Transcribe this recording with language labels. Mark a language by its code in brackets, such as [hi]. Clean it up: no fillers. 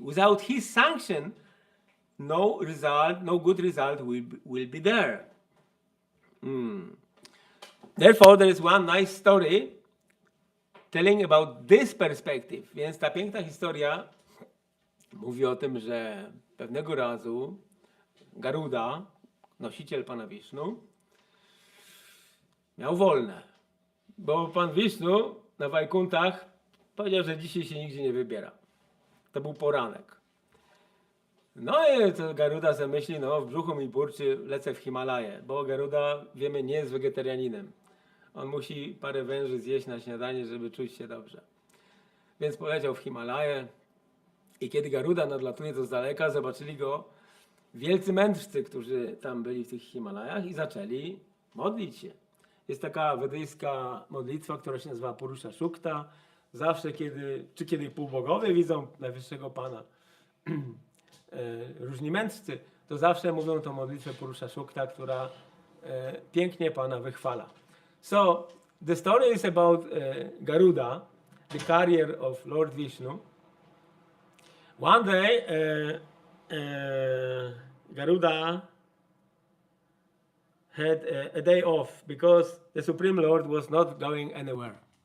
[en] Without His sanction, no good result will be there. Therefore, there is one nice story telling about this perspective. [pl] Więc ta piękna historia mówi o tym, że pewnego razu Garuda, nosiciel Pana Wisznu, miał wolne. Bo Pan Wisznu na Wajkuntach powiedział, że dzisiaj się nigdzie nie wybiera. To był poranek. No i to Garuda sobie myśli, w brzuchu mi burczy, lecę w Himalaje. Bo Garuda, wiemy, nie jest wegetarianinem. On musi parę węży zjeść na śniadanie, żeby czuć się dobrze. Więc poleciał w Himalaje i kiedy Garuda nadlatuje to z daleka, zobaczyli go wielcy mędrcy, którzy tam byli w tych Himalajach i zaczęli modlić się. Jest taka wedyjska modlitwa, która się nazywa Purusha Sukta. Zawsze, kiedy półbogowie widzą Najwyższego Pana, różni mędrcy, to zawsze mówią tą modlitwę Purusha Sukta, która pięknie Pana wychwala. [en] So, the story is about Garuda, the carrier of Lord Vishnu. One day, Garuda had a day off because the Supreme Lord was not going anywhere.